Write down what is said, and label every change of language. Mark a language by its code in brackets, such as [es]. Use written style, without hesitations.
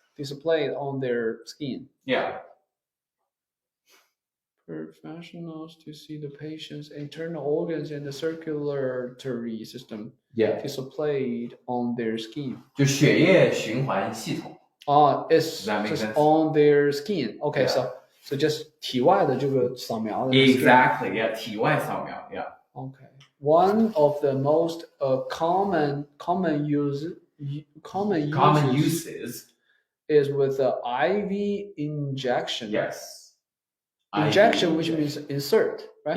[en] Displayed on their skin. Yeah. Professionals to see the patient's internal organs and the circulatory system displayed on their skin. [zh] 就血液循环系统。 [en] It's just on their skin. Okay, so just [zh] 体外的这个扫描。 [en] Exactly, yeah, [zh] 体外扫描 [en] yeah. Okay. One of the most common uses is with the IV injection. Yes. Injection, IV which means insert, right?